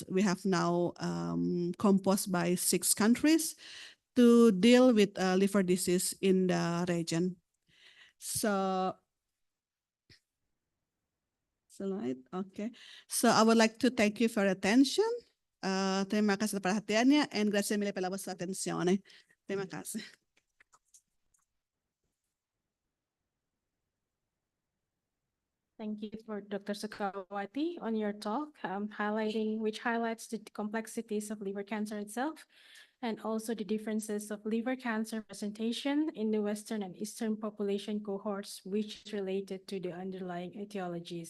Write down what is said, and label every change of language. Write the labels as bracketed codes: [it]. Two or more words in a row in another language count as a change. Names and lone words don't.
[en] We have now composed by 6 countries to deal with liver disease in the region. So, slide, okay. So I would like to thank you for your attention. [id] Terima kasih atas perhatiannya, [it] and grazie mille per la vostra attenzione. [id] Terima kasih. [en] Thank you for Dr. Sukawati on your talk, which highlights the complexities of liver cancer itself, and also the differences of liver cancer presentation in the Western and Eastern population cohorts, which is related to the underlying etiologies.